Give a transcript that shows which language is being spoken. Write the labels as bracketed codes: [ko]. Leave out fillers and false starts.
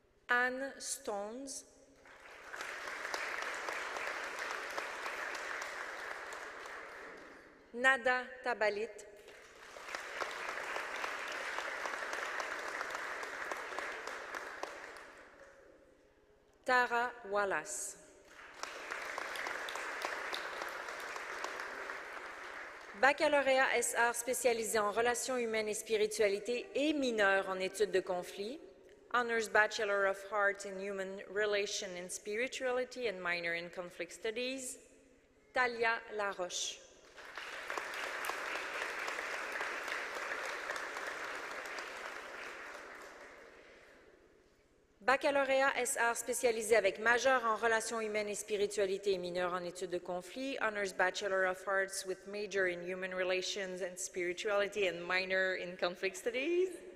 [fr] Anne Stones, Nada Tabalit, Tara Wallace. Baccalauréat SR spécialisé en relations humaines et spiritualité et mineur en études de conflit. [en] Honors Bachelor of Arts in Human Relations and Spirituality and minor in Conflict Studies. Talia Laroche. [fr] Baccalauréat SR spécialisé avec majeur en relations humaines et spiritualité et mineur en études de conflit. [en] Honors Bachelor of Arts with major in Human Relations and Spirituality and minor in Conflict Studies.